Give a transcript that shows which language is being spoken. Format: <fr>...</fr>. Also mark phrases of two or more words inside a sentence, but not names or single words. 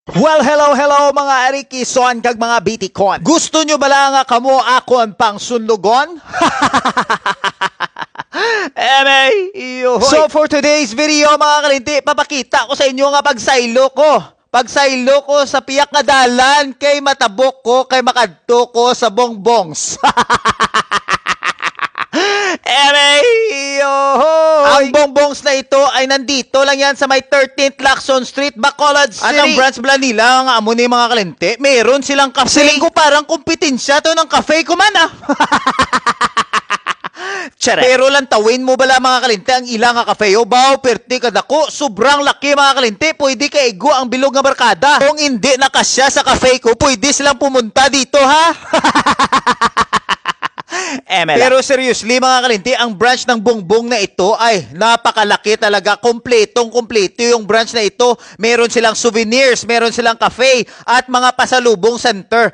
<hil>Well, hello mga Arikison kag mga Bitikon. Gusto nyo bala nga kamo akon pang sunlugon? So</hil> <en>for today's video</en> <hil>mga kalinti, papakita ko sa inyo nga pagsaylo ko. Pagsaylo ko sa piyak nga dalan kay matabok ko kay makadto ko sa bongbongs.</hil> <tl>Ang bongbongs na ito ay nandito lang yan sa may 13th Lacson Street, Bacolod City. At ang branch bala nila, ang amo ni mga kalente, meron silang cafe.</tl> <hil>Siling ko</hil> <tl>parang kompetensya to ng cafe ko man</tl> <hil>Pero lang tawin mo bala mga kalinte ang ilang nga cafe o baw perti kadako</hil> <tl>sobrang laki</tl> <hil>mga kalinte, pwede ka igo ang bilog nga barkada.</hil> <tl>Kung hindi nakasya sa cafe ko, pwede silang pumunta dito ha. Pero seriously mga kalinti, ang branch ng bongbong na ito ay napakalaki talaga. Kompletong-kompleto yung branch na ito. Meron silang souvenirs, meron silang cafe at mga pasalubong center.</tl>